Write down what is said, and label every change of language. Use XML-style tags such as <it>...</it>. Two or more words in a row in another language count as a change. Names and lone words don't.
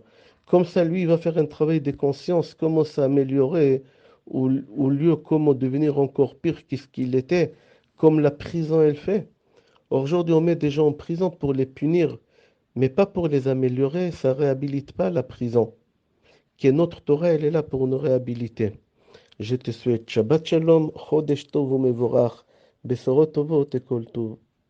<fr>Comme ça, lui, il va faire un travail de conscience, comment s'améliorer, ou lieu comment devenir encore pire qu'est-ce qu'il était, comme la prison, elle fait. Aujourd'hui, on met des gens en prison pour les punir, mais pas pour les améliorer, ça réhabilite pas la prison. Qui est notre Torah, elle est là pour nous réhabiliter. Je te souhaite</fr> <he>שבת שלום, חודש טוב ומבורך, בשורות טובות et כל טוב.</he>